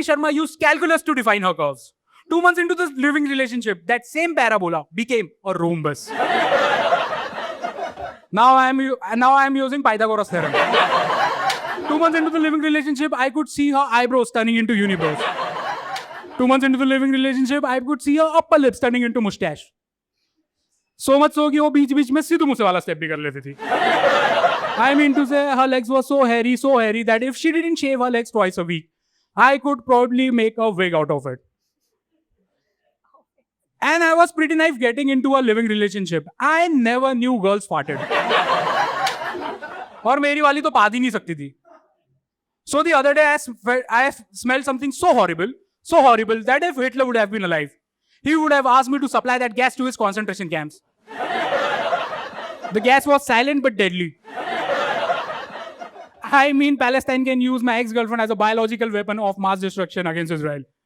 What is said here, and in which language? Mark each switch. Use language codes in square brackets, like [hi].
[en] Sharma used calculus to define her curves. 2 months into this living relationship, that same parabola became a rhombus. Now I am using Pythagoras theorem. 2 months into the living relationship, I could see her eyebrows turning into unibrows. 2 months into the living relationship, I could see her upper lips turning into mustache. [hi] So much so कि वो बीच-बीच में सिद्धू मूसे वाला step भी कर लेती थी. [en] I mean to say, her legs were so hairy that if she didn't shave her legs twice a week, I could probably make a wig out of it. And I was pretty naive getting into a living relationship. I never knew girls farted. [hi] और मेरी वाली तो पाद ही नहीं सकती थी. [en] So the other day I smelled something so horrible that if Hitler would have been alive, he would have asked me to supply that gas to his concentration camps. The gas was silent but deadly. I mean, Palestine can use my ex-girlfriend as a biological weapon of mass destruction against Israel.